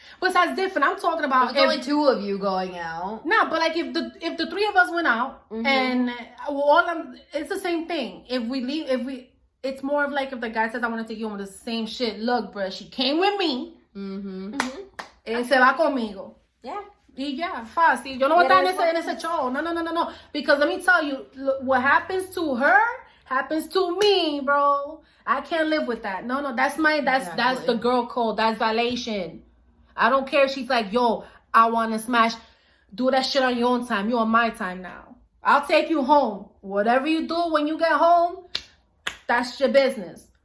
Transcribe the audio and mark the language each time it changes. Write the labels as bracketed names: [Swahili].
[English] But that's different. I'm talking about there's only two of you going out. No, but like if the three of us went out and it's the same thing. If we leave, it's more of like if the guy says I want to take you home, the same shit. Look, bro, she came with me. [Spanish] Se va conmigo. [English] Yeah. [Spanish] Y ya, fácil. Yo no voy a estar en ese show. [English] No. Because let me tell you, what happens to her happens to me, bro. I can't live with that. No, that's the girl code. That's violation. I don't care if she's like, yo, I want to smash. Do that shit on your own time. You're on my time now. I'll take you home. Whatever you do when you get home, that's your business.